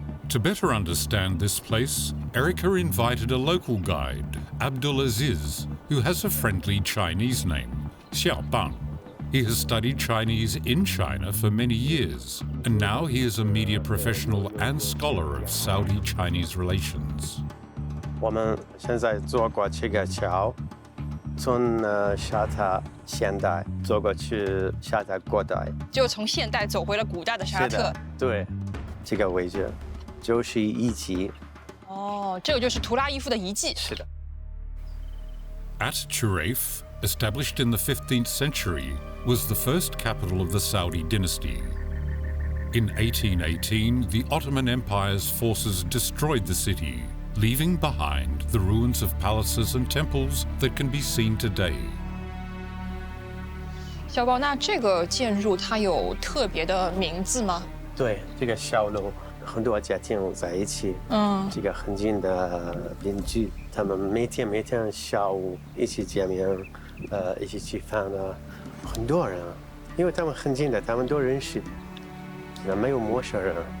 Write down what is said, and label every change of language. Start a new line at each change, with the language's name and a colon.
English: To better understand this place, Erica invited a local guide, Abdulaziz, who has a friendly Chinese name, Xiaobang. He has studied Chinese in China for many years, and now he is a media professional and scholar of Saudi-Chinese relations.
Chinese: 我们现在坐过这个桥，从沙特现代走过去沙特古代，就从现代走回了古代的沙特。对，这个位置就是遗迹。哦，这个就是图拉伊夫的遗迹。是的。
English: At-Turayf, established in the 15th century, was the first capital of the Saudi dynasty. In 1818, the Ottoman Empire's forces destroyed the city, leaving behind the ruins of palaces and temples that can be seen today.
Chinese: 小宝，那这个建筑它有特别的名字吗？对，这个小楼很多家庭在一起，这个很近的邻居，他们每天下午一起见面，一起吃饭的，很多人，因为他们很近的，他们都认识，没有陌生人。